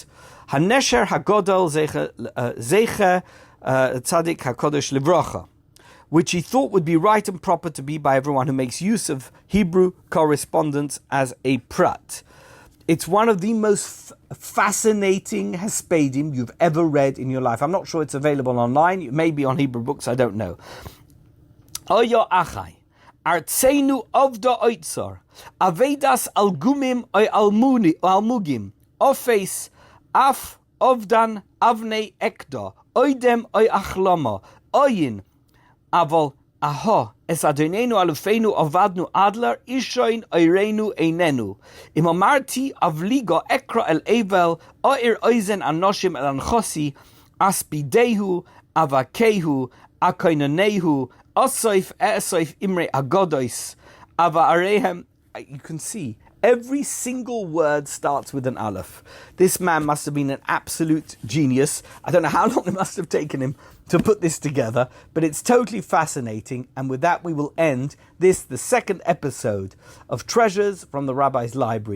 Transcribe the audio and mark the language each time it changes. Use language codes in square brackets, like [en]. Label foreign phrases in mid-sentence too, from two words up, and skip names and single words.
[he] הנשר הגדול זכר צדיק הקדוש לברכה, [en] which he thought would be right and proper to be by everyone who makes use of Hebrew correspondence as a prat. It's one of the most fascinating hespedim you've ever read in your life. I'm not sure it's available online. It may be on Hebrew Books, I don't know. [he] אויה אחי, ארצנו אבדה אוצר, אבדת אלגומים או אלמוגים, אופיס אף אבדן אבני אקדח, אודם או אחלמה, אוי, אבל אהה את אדוננו אלופנו אבדנו אדלר אישון אורנו עינינו. אם אמרתי אבליגה אקרא אל אבל עיר אוזן אנשים אל אנחתי אספדהו אבכהו אקוננהו אסוף אאסוף אמרי אגדות אבא ארחם. [en] You can see every single word starts with an aleph. This man must have been an absolute genius. I don't know how long it must have taken him to put this together, but it's totally fascinating. And with that, we will end this, the second episode of Treasures from the Rabbi's Library.